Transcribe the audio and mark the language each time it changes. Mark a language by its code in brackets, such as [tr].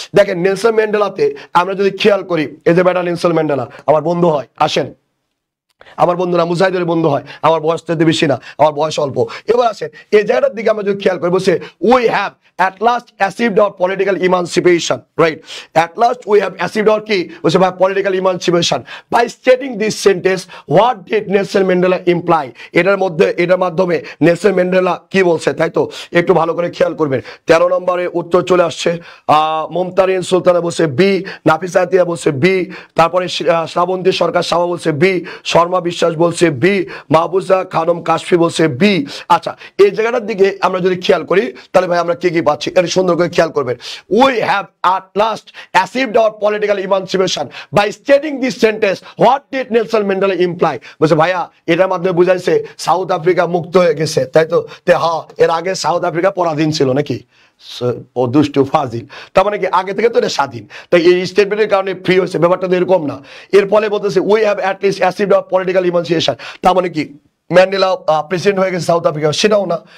[bn] দেখেন নেলসন ম্যান্ডেলাতে আমরা যদি খেয়াল করি, এই যে বেটা নেলসন ম্যান্ডেলা আমার বন্ধু হয়। আসেন আমার বন্ধুরা মুজাহিদের বন্ধু হয়, আমার বয়স তো বেশি না, আমার বয়স অল্প। এবার আসেন এই জায়গাটার দিকে আমরা যদি খেয়াল করি, বলছে [en] we have at last achieved our political emancipation, [bn] right? [en] At last we have achieved our [bn] কি বলছে ভাই [en] political emancipation by stating this sentence what did Nelson Mandela imply? [bn] এটার মধ্যে, এটার মাধ্যমে নেলসন ম্যান্ডেলা কি বলছে, তাই তো? একটু ভালো করে খেয়াল করবেন। 13 নম্বরে উত্তর চলে আসছে। মমতারিন সুলতানা বলছে বি, নাফিসা আতিয়া বলছে বি, তারপরে শ্রাবন্তী সরকার সাবা বলছে বি, শর্মা বিশ্বাস বলছে বি, মাহবুজা খানম কাশফি বলছে বি। আচ্ছা এই জায়গাটার দিকে আমরা যদি খেয়াল করি, তাহলে ভাই আমরা কি কি পাচ্ছি এটা সুন্দর করে খেয়াল করবেন। [en] We have at last achieved our political emancipation by stating this sentence what did Nelson Mandela imply? [bn] বলছে ভাইয়া এটার মাধ্যমে বুঝাইছে সাউথ আফ্রিকা মুক্ত হয়ে গেছে, তাই তো? হ্যাঁ, এর আগে সাউথ আফ্রিকা পরাধীন ছিল নাকি? ও দুষ্টু ফাজিল, তার মানে কি আগে থেকে তো এটা স্বাধীন, তাই এই স্টেটমেন্টের কারণে ফ্রি হয়েছে। ব্যাপারটা তো এরকম না। এর ফলে বলতেছে [en] we have at least achieved our political emancipation, [bn] তার মানে কি ম্যান্ডেলা প্রেসিডেন্ট হয়ে গেছে সাউথ আফ্রিকা? সেটাও না।